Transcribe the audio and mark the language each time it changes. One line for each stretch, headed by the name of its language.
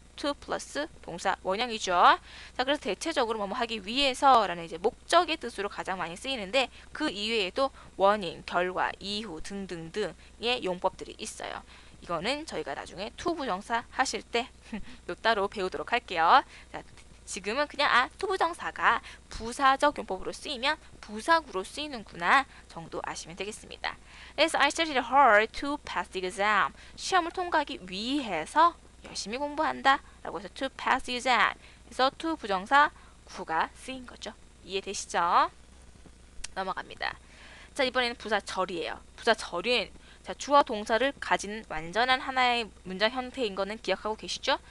Korean: to 플러스 동사 원형이죠. 자, 그래서 대체적으로 뭐뭐 하기 위해서라는 이제 목적의 뜻으로 가장 많이 쓰이는데 그 이외에도 원인, 결과, 이후 등등등의 용법들이 있어요. 이거는 저희가 나중에 to 부정사 하실 때 또 따로 배우도록 할게요. 자, 지금은 그냥 to 부정사가 부사적 용법으로 쓰이면 부사구로 쓰이는구나 정도 아시면 되겠습니다.
English: 그래서 I studied hard to pass the exam.
Korean: 시험을 통과하기 위해서 열심히 공부한다 라고 해서
English: to pass the exam.
Korean: 그래서 to 부정사 구가 쓰인 거죠. 이해되시죠? 넘어갑니다. 자, 이번에는 부사절이에요. 부사절은 자, 주어 동사를 가진 완전한 하나의 문장 형태인 거는 기억하고 계시죠?